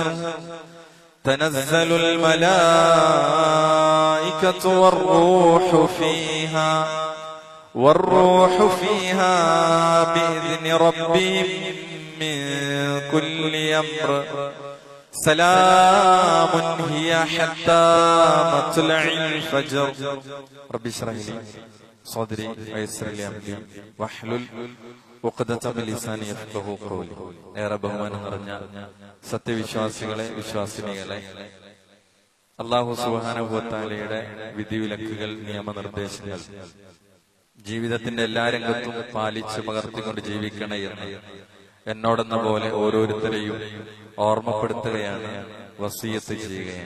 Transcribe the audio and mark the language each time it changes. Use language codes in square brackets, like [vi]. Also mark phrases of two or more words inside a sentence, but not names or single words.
[ar] تنزل الملائكة والروح فيها بإذن ربهم من كل أمر. سلام هي حتى مطلع الفجر. رب اشرح لي صدري ويسر لي أمري واحلل عقدة من لساني يفقهوا قولي. [ml] ഏറെ ബഹുമാനം നിറഞ്ഞ സത്യവിശ്വാസികളെ, വിശ്വാസിനികളെ, അല്ലാഹു [ar] سبحانه وتعالى [ml] വിധിവിലക്കുകൾ, നിയമനിർദ്ദേശങ്ങൾ ജീവിതത്തിന്റെ എല്ലാ രംഗത്തും പാലിച്ച് പകർത്തിക്കൊണ്ട് ജീവിക്കണേ എന്ന് എന്നോടെന്ന പോലെ ഓരോരുത്തരെയും ഓർമ്മപ്പെടുത്തുകയാണ്, വസിയത്ത് ചെയ്യുകയാണ്.